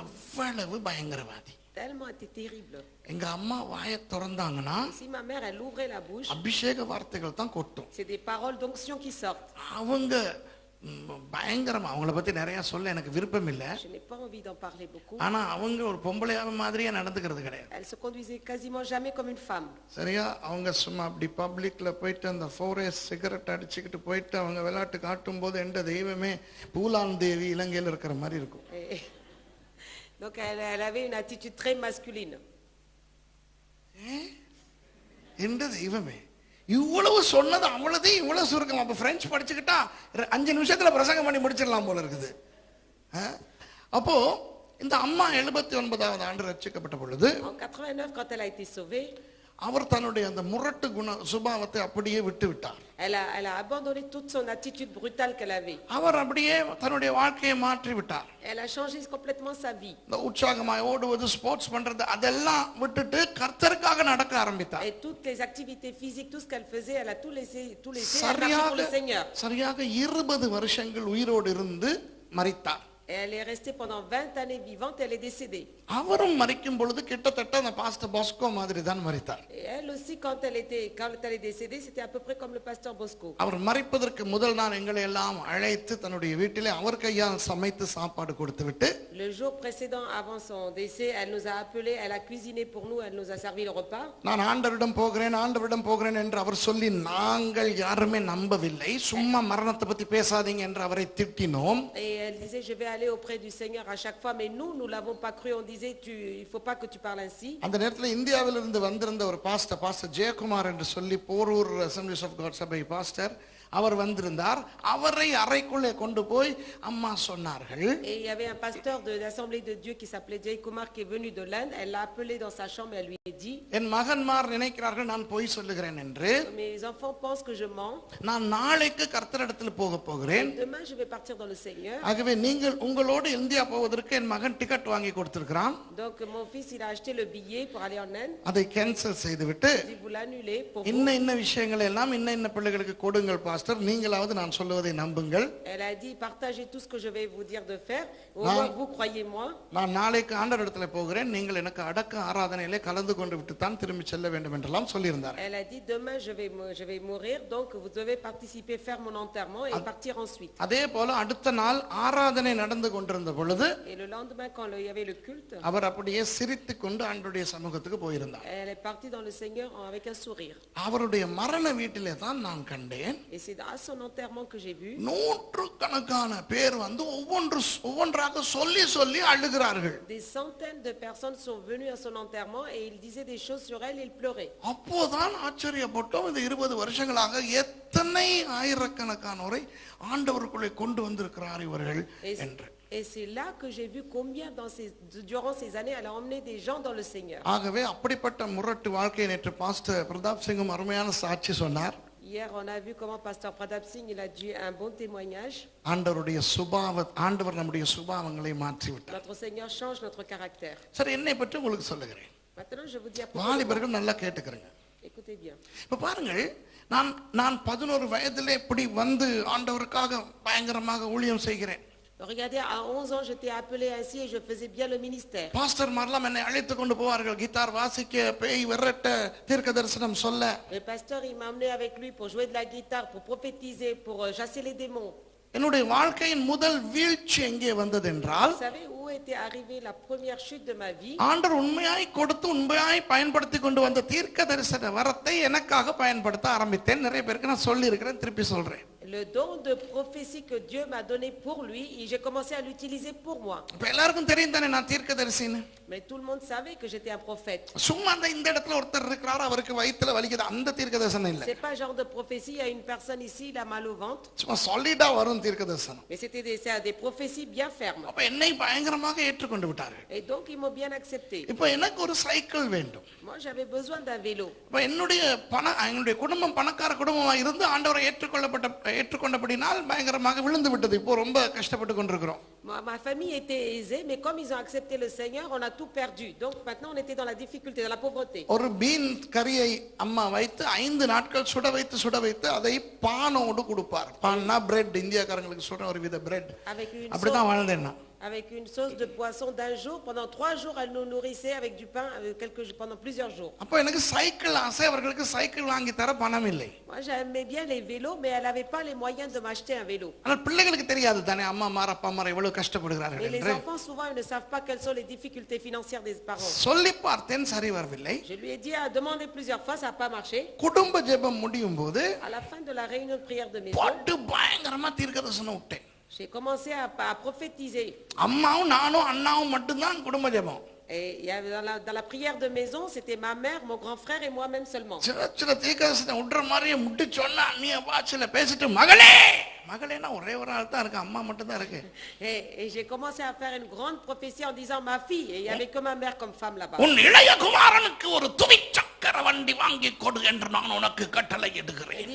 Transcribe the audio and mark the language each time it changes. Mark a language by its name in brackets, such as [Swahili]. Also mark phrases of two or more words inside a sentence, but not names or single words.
[Tamil] அவ்வளவு பயங்கரவாதி. [French] Tellement était terrible. [Tamil] எங்க அம்மா வாயை திறந்தாங்கன்னா [French] Et si ma mère elle ouvrait la bouche, [Tamil] அபிஷேக வார்த்தைகள் தான் கொட்டும். [French] c'est des paroles d'onction qui sortent. [Tamil] அவங்க பயங்கரமா, அவங்கள பத்தி நிறைய சொல்ல எனக்கு விருப்பம் இல்ல. [French] Je n'ai pas envie d'en parler beaucoup. [Tamil] ஆனா அவங்க ஒரு பொம்பளையாவ மாதிரியே நடந்துக்கிறது கிடையாது. [French] Elle se conduisait quasiment jamais comme une femme. [Tamil] சரியா? அவங்க சும்மா அப்படி பப்ளிக்ல போயிட்டு அந்த 4S சிகரெட் அடிச்சுக்கிட்டு போயிட்டு அவங்க விளையாட்டு காட்டும் போது எந்த தெய்வமே பூலான் தேவி இலங்கையில் இருக்கிற மாதிரி இருக்கும். [French] Donc elle avait une attitude très masculine. [Tamil] எந்த தெய்வமே இவ்வளவு சொன்னது அவ்வளவுதான் இவ்வளவு சுருக்கம். அப்ப பிரெஞ்சு படிச்சுக்கிட்டா 5 நிமிஷத்துல பிரசங்கம் பண்ணி முடிச்சிடலாம் போல இருக்குது. அப்போ இந்த அம்மா 79வது ஆண்டு ரட்சிக்கப்பட்ட பொழுது, [French] En 89, quand elle a été sauvée, [Tamil] அவர் தன்னுடைய அந்த முரட்டு குண சுபாவத்தை அப்படியே விட்டு விட்டார். [French] elle a abandonné toute son attitude brutale qu'elle avait. [Tamil] அவர் அப்படியே தன்னுடைய வாழ்க்கையை மாற்றி விட்டார். [French] Elle a changé complètement sa vie. [Tamil] இந்த உற்சாகமாய் ஓடுவது, ஸ்போர்ட்ஸ் பண்றது அதெல்லாம் விட்டுட்டு கர்த்தருக்காக நடக்க ஆரம்பித்தார். [French] Et toutes les activités physiques, tout ce qu'elle faisait, elle a tout laissé, elle a marché pour le Seigneur. [Tamil] சரியாக 20 வருஷங்கள் உயிரோடு இருந்து மரித்தார். [French] Et elle est restée pendant 20 années vivante, elle est décédée. [Tamil] அவரும் மரிக்கும் பொழுது கிட்டத்தட்ட அந்த பாஸ்டர் பாஸ்கோ மாதிரி தான் மரித்தார். [French] Et elle aussi, quand elle est décédée, c'était à peu près comme le pasteur Bosco. [Tamil] அவர் மரிப்பதற்கு முதல் நாள் எங்களை எல்லாம் அழைத்து தன்னுடைய வீட்டிலே அவர் கையால் சமைத்து சாப்பாடு கொடுத்து விட்டு, [French] Le jour précédent, avant son décès, elle nous a appelés, elle a cuisiné pour nous, elle nous a servi le repas. [Tamil] நான் ஆண்டவரிடம் போகிறேன் என்று அவர் சொல்லி நாங்கள் யாருமே நம்பவில்லை. சும்மா மரணத்தை பத்தி பேசாதீங்க என்று அவரை திட்டினோம். [French] Et elle disait, je vais aller auprès du Seigneur à chaque fois, mais nous l'avons pas cru. On disait, il faut pas que tu parles ainsi. [Tamil] அந்த நேரத்தில் இந்தியாவிலிருந்து வந்திருந்த ஒரு பாஸ்டர் ஜெயக்குமார் என்று சொல்லி போரூர் அசெம்பிளிஸ் ஆஃப் காட் சபை பாஸ்டர், அவர் வந்திருந்தார். அவரை அறைக்குள்ளே கொண்டு போய் அம்மா சொன்னார்கள். [French] Et il y avait un pasteur de l'Assemblée de Dieu qui s'appelait Jay Kumar qui est venu de l'Inde. Elle l'a appelé dans sa chambre et elle lui a dit, [Tamil] என் மகன்மார் நினைக்கிறார்கள் நான் பொய் சொல்லுகிறேன் என்று. [French] mes enfants pensent que je mens. [Tamil] நான் நாளைக்கு கர்த்தரிடத்தில் போக போகிறேன். [French] Demain je vais partir dans le Seigneur. [Tamil] ஆகவே நீங்கள் உங்களோடு இந்தியா போவதற்கு என் மகன் டிக்கெட் வாங்கி கொடுத்திருக்கிறான். [French] Donc mon fils il a acheté le billet pour aller en Inde. [Tamil] அதை கேன்சல் செய்துவிட்டு [French] Si vous l'annulez pour vous. [Tamil] இன்ன விஷயங்களை எல்லாம் இன்ன பிள்ளைகளுக்கு கொடுங்கள் பாஸ்டர், நீங்களாவது நான் சொல்லுவதை நம்புங்கள். [French] Elle a dit partagez tout ce que je vais vous dire de faire, au moins vous croyez moi. [Tamil] நான் நாளைக்கு ஆண்டவரிடத்தில் போகிறேன், நீங்கள் எனக்கு அடக்க ஆராதனையிலே கலந்து கொண்டு விட்டு தான் திரும்பி செல்ல வேண்டும் என்றெல்லாம் சொல்லியிருந்தார். [French] Elle a dit demain je vais mourir, donc vous devez participer, faire mon enterrement et partir ensuite. [Tamil] அதே போல அடுத்த நாள் ஆராதனை நடந்து கொண்டிருந்த பொழுது [French] Et le lendemain quand il y avait le culte, [Tamil] அவர் அப்படியே சிரித்துக் கொண்டு ஆண்டவருடைய சமூகத்துக்கு போயிருந்தார். [French] elle est partie dans le Seigneur avec un sourire. [Tamil] அவருடைய மரண வீட்டிலே தான் நான் கண்டேன். [French] Et c'est à son enterrement que j'ai vu. [Tamil] நூற்றுக்கணக்கான பேர் வந்து ஒவ்வொன்றாக சொல்லி சொல்லி அழுகிறார்கள். [French] Des centaines de personnes sont venues à son enterrement et il disait des choses sur elle, il pleurait. [Tamil] அப்போதான் ஆச்சரியப்பட்டோம், இந்த 20 வருஷங்களாக எத்தனை ஆயிரக்கணக்கானோரை ஆண்டவருக்குள்ளே கொண்டு வந்திருக்கிறார் இவர்கள் என்று. [French] Et c'est là que j'ai vu combien durant ces années elle a emmené des gens dans le Seigneur. [Tamil] ஆகவே அப்படிப்பட்ட முரட்டு வாழ்க்கையை நேற்று பாஸ்டர் பிரதாப் சிங்கும் அருமையான சாட்சி சொன்னார். [French] Hier on a vu comment pasteur Pradap Singh il a dit un bon témoignage. [Tamil] ஆண்டவர் நம்முடைய சுபாவங்களை மாற்றி விட்டார். [French] Notre Seigneur change notre caractère. [Tamil] சரி, என்னை பற்றி உங்களுக்கு சொல்லுகிறேன். [French] Maintenant je vous dis à propos. [Tamil] வாலிபர்கள் நல்லா கேட்டுக்கிறங்க. [French] Écoutez bien. [Tamil] இப்ப பாருங்கள், நான் 11 வயதிலே இப்படி வந்து ஆண்டவருக்காக பயங்கரமாக ஊழியம் செய்கிறேன். [French] Regardez, à 11 ans j'étais appelé ainsi et je faisais bien le ministère. [Tamil] பாஸ்டர் மார்லாம் என்னை அழைத்து கொண்டு போவார்கள், கிட்டார் வாசிக்க, பேய் விரட்ட, தீர்க்க தரிசனம் சொல்ல. [French] Le pasteur il m'a emmené avec lui pour jouer de la guitare, pour prophétiser, pour chasser les démons. [Tamil] என்னுடைய வாழ்க்கையின் முதல் வீழ்ச்சி எங்கே வந்தது என்றால், [French] Vous savez où était arrivée la première chute de ma vie? [Tamil] ஆண்டவர் உண்மையாய் கொடுத்து உண்மையாய் பயன்படுத்தி கொண்டு வந்த தீர்க்க தரிசன வரத்தை எனக்காக பயன்படுத்த ஆரம்பித்தேன். நிறைய பேருக்கு நான் சொல்லி இருக்கிறேன், திருப்பி சொல்றேன். [French] Le don de prophétie que Dieu m'a donné pour lui, et j'ai commencé à l'utiliser pour moi. [Tamil] இப்ப எல்லாருக்கும் தெரியும் தானே நான் தீர்க்கதரிசின்னு. [French] Mais tout le monde savait que j'étais un prophète. [Tamil] சும்மா இந்த இடத்துல ஒருத்தர் இருக்கிறார், அவருக்கு வயித்துல வலிக்குது, அந்த தீர்க்கதரிசனம் இல்ல. [French] C'est pas genre de prophétie, il y a une personne ici, il a mal au ventre. [Tamil] சும்மா சாலிடா வரும் தீர்க்கதரிசனம். [French] Mais c'est des prophéties bien fermes. [Tamil] அப்ப என்னை பயங்கரமாக ஏற்றுக்கொண்டு விட்டார்கள். [French] Et donc ils m'ont bien accepté. [Tamil] இப்ப எனக்கு ஒரு சைக்கிள் வேண்டும். [French] Moi j'avais besoin d'un vélo. [Tamil] இப்ப என்னுடைய குடும்பம் பணக்கார குடும்பமா இருந்து ஆண்டவரை ஏற்றுக்கொண்டபடினால் பயங்கரமாக விழுந்து விட்டது. இப்போ ரொம்ப கஷ்டப்பட்டு கொண்டிருக்கிறோம். [French] Ma famille était aisée, mais comme ils ont accepté le Seigneur, on a tout perdu. Donc maintenant on était dans la difficulté, dans la pauvreté. [Tamil] ஒரு பீன் கறியை அம்மா வைத்து 5 நாட்கள் சுட வைத்து அதை பானோடு கொடுப்பார். பான்னா பிரெட், இந்தியாக்காரங்களுக்கு சொல்ற ஒரு வித பிரெட். அப்படிதான் வாழ்ந்தேன் நான். [French] Avec une sauce de poisson d'un jour, pendant 3 jours, elle nous nourrissait avec du pain pendant plusieurs jours. [Tamil] அப்ப எனக்கு சைக்கிள் ஆசை, அவர்களுக்கு சைக்கிள் வாங்கி தர பணம் இல்லை. [French] Moi j'aimais bien les vélos, mais elle n'avait pas les moyens de m'acheter un vélo. [Tamil] ஆனால் பிள்ளைகளுக்கு தெரியாது தானே அம்மா மார அப்பா மார எவ்வளவு கஷ்டப்படுகிறார்கள் [French] Et les [Tamil] என்று. [French] enfants souvent ils ne savent pas quelles sont les difficultés financières des parents. [Tamil] சொல்லி பார்த்தேன், சரி வரவில்லை. [French] Je lui ai dit à demander plusieurs fois, ça n'a pas marché. [Tamil] குடும்ப ஜெபம் முடியும் போது [French] À la fin de la réunion de prière de maison, [Tamil] பாட்டு பயங்கரமா தீர்க்கதரிசனம் விட்டேன். [French] j'ai commencé à prophétiser. [Tamil] அம்மாவும் நானும் அண்ணாவும் மட்டும்தான் குடும்ப ஜெபம். [French] Et il y avait dans la prière de maison, c'était ma mère, mon grand frère et moi-même seulement. [Tamil] சில தீர்க்கதரிசனம் விடுற மாதிரியே முட்டி சொன்னா அண்ணிய பாட்சில பேசிட்டு மகளேனா ஒரே ஒரு ஆள் தான் இருக்கு, அம்மா மட்டும் தான் இருக்கு. [French] Et j'ai commencé à faire une grande prophétie en disant ma fille, et il y avait que ma mère comme femme là-bas. [Tamil] உன் இளைய குமாரனுக்கு ஒரு துவிச்சக்கர வண்டி வாங்கி கொடு என்று நான் உனக்கு கட்டளை இடுகிறேன்.